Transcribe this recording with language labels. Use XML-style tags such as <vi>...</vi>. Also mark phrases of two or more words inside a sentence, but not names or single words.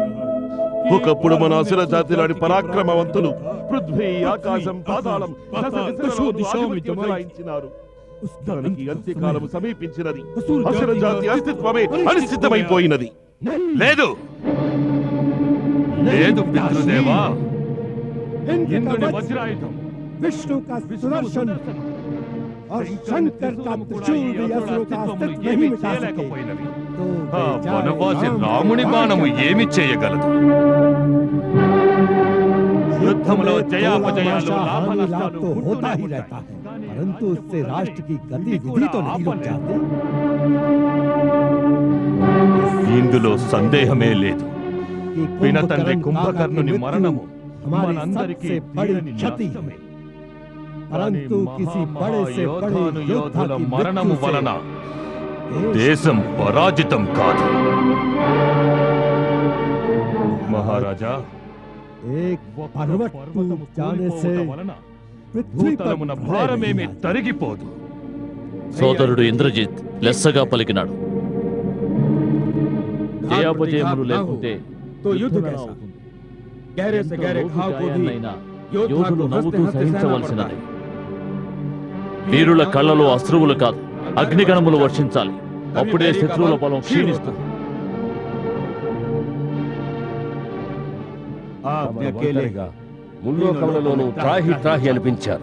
<te>ఒకప్పుడు మన అసుర జాతిలోని పరాక్రమవంతులు పృథ్వీ, ఆకాశం, పాతాళం చెలాయించినారు. దానికి అంత్యకాలం సమీపించినది. అసుర జాతి అస్తిత్వమే అనిశ్చితమైపోయినది. లేదు లేదు పితృదేవా, ఇంద్రుని వజ్రాయుధం,</te> <hi>विष्णु का सुदर्शन और शंकर का त्रिशूल भी असुरों का अस्तित्व नहीं मिटा सके।</hi> <te>ఆ వనవాసి రాముని బాణము ఏమి చేయగలదు? యుద్ధంలో జయాపజయాలు, లాభ నష్టాలు</te> <hi>तो होता ही रहता है, परंतु उससे राष्ट्र की गतिविधि तो नहीं रुक जाती।</hi> <te>ఇందులో సందేహమే లేదు. పినతండ్రి కుంభకర్ణుని మరణము</te> <hi>మనందరికీ బड़ी क्षति है, परंतु किसी बड़े से बड़े योद्धा की</hi> <te>మరణము వలన దేశం పరాజితం కాదు. మహారాజా,</te> <hi>एक पर्वत टूट जाने से पृथ्वी पर</hi> <te>భూతలమున భారమేమి తరిగిపోదు. సోదరుడు ఇంద్రజిత్ లెస్సగా పలికినాడు. జయాపజయములు లేకుంటే</te> <hi>तो युद्ध कैसा? गहरे से गहरे घाव को भी</hi> <te>యోధులు నవ్వుతూ సహించవలసినది. వీరుల కళ్ళలో అశ్రువులు కాదు, అగ్నిగణములు వర్షించాలి. అప్పుడే శత్రువుల బలం క్షీణిస్తుంది. ముల్లోకములలోనూ త్రాహి త్రాహి అనిపించారు.</te>